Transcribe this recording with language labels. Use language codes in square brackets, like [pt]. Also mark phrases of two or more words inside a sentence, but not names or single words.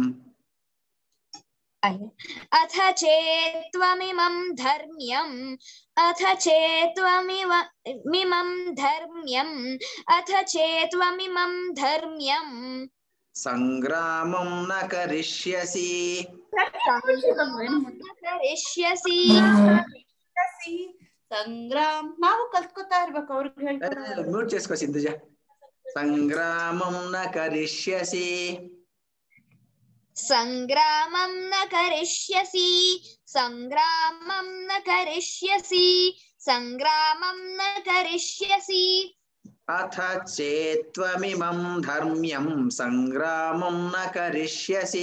[sa] అథ చేత్వమిమం ధర్మ్యం అథ చేత్వమిమం ధర్మ్యం అథ చేత్వమిమం ధర్మ్యం సంగ్రామం న కరిష్యసి. [kn] ಸಂಗ್ರಾಮ್ ನಾವು ಕಲ್ತ್ಕೋತಾ ಇರ್ಬೇಕು, ಅವ್ರಿಗೆ ಹೇಳ್ಕೊಡೋದು. [te] మ్యూట్ చేసుకో [sa] ಸಿಂಧುಜ. సంగ్రామం న కరిష్యసి. సంగ్రామం న కరిష్యసి. సంగ్రామం న కరిష్యసి. సంగ్రామం న కరిష్యసి. అథ చేత్వమిమం ధర్మ్యం సంగ్రామం న కరిష్యసి.